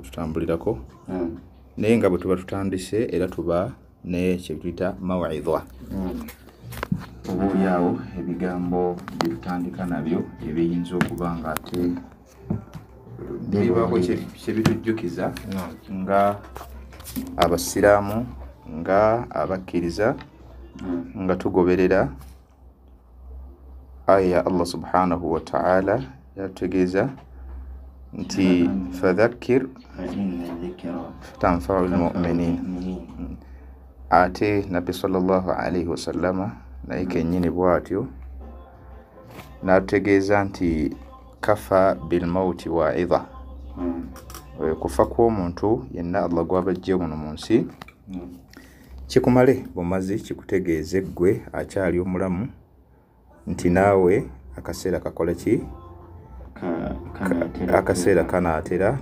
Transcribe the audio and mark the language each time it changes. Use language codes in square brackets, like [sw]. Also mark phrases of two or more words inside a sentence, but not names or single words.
[lg] tutambulirako naye nga bwe tuba tutandise era tuba ne kye tuyita maw'idha obuulyawo ebigambo bye tutandika nabyo ebiyinza okuba nga ate bibaako kye bitujjukiza nga abasiraamu nga abakkiriza nga tugoberera aya ya [ar] الله سبحانه وتعالى [lg] yategeeza nti [ar] فذكر تنفع المؤمنين. [lg] Ate Nabbi [ar] صلى الله عليه وسلم [lg] naye kennyini bw'atyo n'ategeeza nti [ar] كفى بالموت واعظا, [lg] kufa kw'omuntu yenna Allah gw'abajje muno mu nsi kikumale bumazi kikutegeeze ggwe akyali omulamu nti naawe akaseera kakola ki akaseera kanaatera.